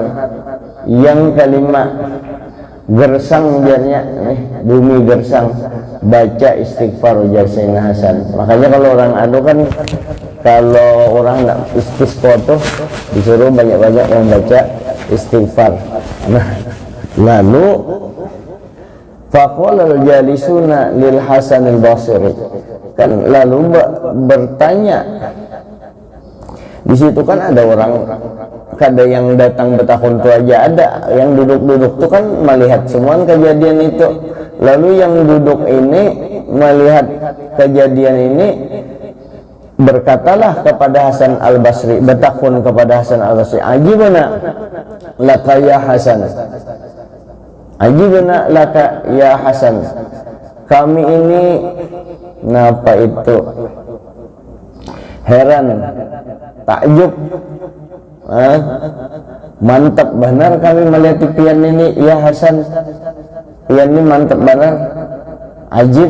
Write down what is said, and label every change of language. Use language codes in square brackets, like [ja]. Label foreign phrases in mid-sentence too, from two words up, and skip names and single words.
[bjn] Yang kelima gersang biarnya bumi gersang, baca istighfar, ujar Sayyidina Hasan. Makanya kalau orang adu kan, kalau orang nak istisqa tuh disuruh banyak-banyak yang baca istighfar. [ar] Nah, lalu faqala al-jalisuna lil Hasan al-Basri, [bjn] kan lalu bertanya. Di situ kan ada orang, kada yang datang bertahun tu aja, ada yang duduk-duduk tuh kan melihat semua kejadian itu. Lalu yang duduk ini melihat kejadian ini, berkatalah kepada Hasan al-Basri, bertakun kepada Hasan al-Basri, [ar] ajibna laka ya Hasan, ajibna laka ya Hasan, [bjn] kami ini napa itu heran, takjub, mantap benar kami melihat pian ini ya Hasan, pian ini mantap benar, ajib.